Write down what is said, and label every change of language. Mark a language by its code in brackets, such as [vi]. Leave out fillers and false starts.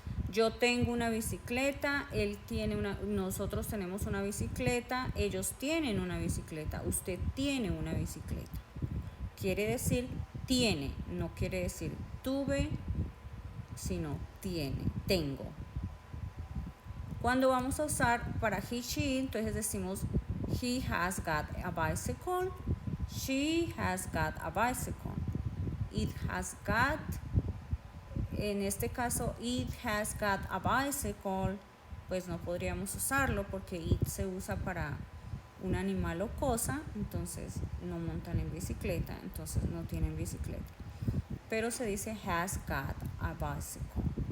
[es] Yo tengo una bicicleta, nosotros tenemos una bicicleta, ellos tienen una bicicleta, usted tiene una bicicleta. Quiere decir tiene, no quiere decir tuve, sino tiene, tengo. Cuando vamos a usar para [en] he, she, [es] entonces decimos [en] he has got a bicycle, she has got a bicycle, it has got. [es] En este caso, [en] it has got a bicycle, [es] pues no podríamos usarlo porque it se usa para un animal o cosa, entonces no montan en bicicleta, entonces no tienen bicicleta. Pero se dice [en] has got a bicycle.